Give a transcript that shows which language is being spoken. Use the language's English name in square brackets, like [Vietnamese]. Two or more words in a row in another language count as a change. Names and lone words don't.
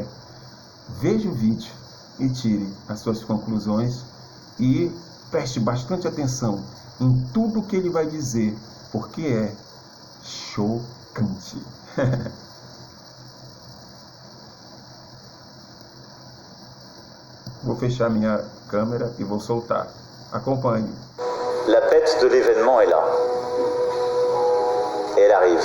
[Portuguese] Veja o vídeo e tire as suas conclusões e preste bastante atenção em tudo que ele vai dizer, porque é chocante. Vou fechar minha câmera e vou soltar. Acompanhe. [French] La bête de l'événement est là. Elle arrive.